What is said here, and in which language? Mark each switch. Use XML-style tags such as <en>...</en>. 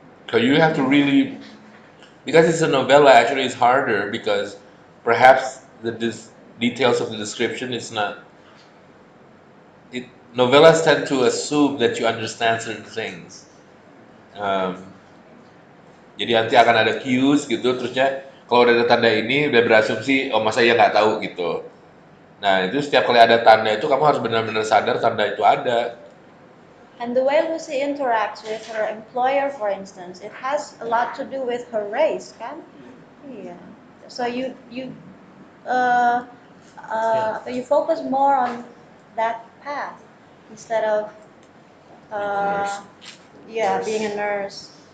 <en>So you have to really, because it's a novella, actually it's harder, because perhaps the details of the description is not. Novellas tend to assume that you understand certain things.</en> <id>Um, jadi nanti akan ada cues gitu, terusnya kalau udah ada tanda ini udah berasumsi, oh masa ya nggak tahu gitu. Nah, itu setiap kali ada tanda itu kamu harus benar-benar sadar tanda itu ada.</id> <en>And the way Lucy interacts with her employer, for instance, it has a lot to do with her race,</en> <id>kan? Iya.</id> <en>So uh, you focus more on that path instead of uh, being a nurse.</en>